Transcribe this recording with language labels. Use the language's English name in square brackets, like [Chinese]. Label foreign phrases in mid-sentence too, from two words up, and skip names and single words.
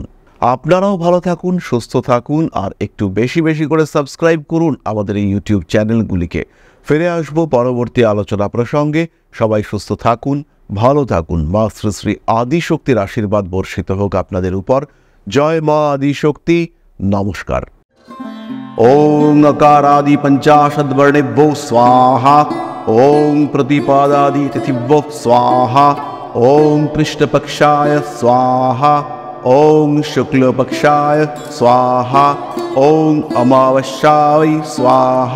[Bangla] আপনারাও ভালো থাকুন, সুস্থ থাকুন, আর একটু বেশি বেশি করে সাবস্ক্রাইব করুন আমাদের এই ইউটিউব চ্যানেলগুলিকে। ফিরে আসবো পরবর্তী আলোচনা প্রসঙ্গে। সবাই সুস্থ থাকুন, ভালো থাকুন। মা শ্রী শ্রী আদিশক্তির আশীর্বাদ বর্ষিত হোক আপনাদের উপর। জয় মা আদিশক্তি। নমস্কার। [Sanskrit] ওং अकारादि पंचाशद्वर्णेभ्यो स्वाहा। ओं प्रतिपादादि तिथिभ्यो स्वाहा। ओं कृष्णपक्षाय स्वाहा। ओं शुक्लपक्षाय स्वाहा। ओं अमावस्याय स्वाहा।